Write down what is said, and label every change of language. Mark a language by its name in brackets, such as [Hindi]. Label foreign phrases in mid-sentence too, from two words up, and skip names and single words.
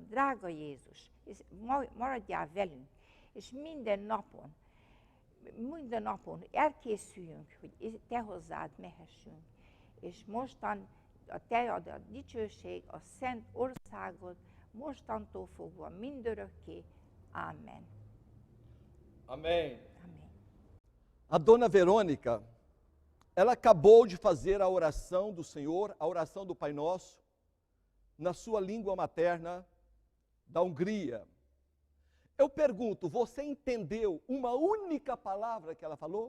[Hungarian] Drága Jézus, és maradjál velünk, és minden napon elkészüljünk, hogy te hozzád mehessünk. És mostan te ad a dicsőség, a szent országod, mostantól fogva mindörökké. Amém. Amém. Amém. [Portuguese] A dona Verônica, ela acabou de fazer a oração do Senhor, a oração do Pai Nosso, na sua língua materna da Hungria. Eu pergunto, você entendeu uma única palavra que ela falou?